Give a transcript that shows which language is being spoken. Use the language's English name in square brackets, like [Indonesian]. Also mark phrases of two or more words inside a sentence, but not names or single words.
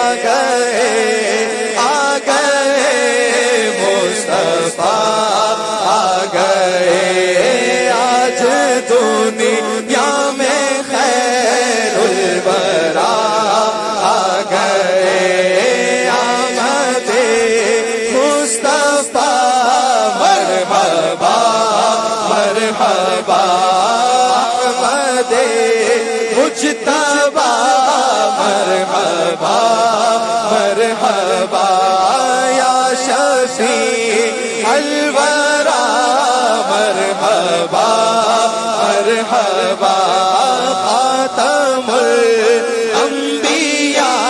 [Urdu] مصطفیٰ آ گئے آج دنیا میں خیر الورا آ گئے آمد مصطفیٰ مرحبا مرحبا احمد مجتبی مرحبا [Arabic] مرحبا یا شفیع الورا مرحبا مرحبا خاتم الانبیاء